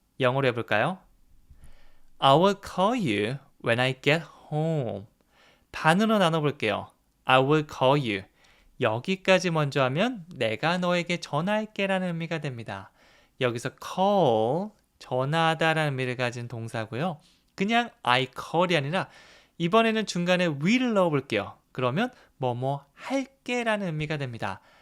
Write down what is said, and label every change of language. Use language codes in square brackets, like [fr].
[ko] 영어로 해볼까요? [en] I will call you when I get home. [ko] 반으로 나눠볼게요. [en] I will call you. [ko] 여기까지 먼저 하면 내가 너에게 전화할게 라는 의미가 됩니다. 여기서 call, 전화하다 라는 의미를 가진 동사고요. 그냥 [en] I call [ko] 이 아니라 이번에는 중간에 will을 넣어볼게요. 그러면 뭐뭐 할게 라는 의미가 됩니다.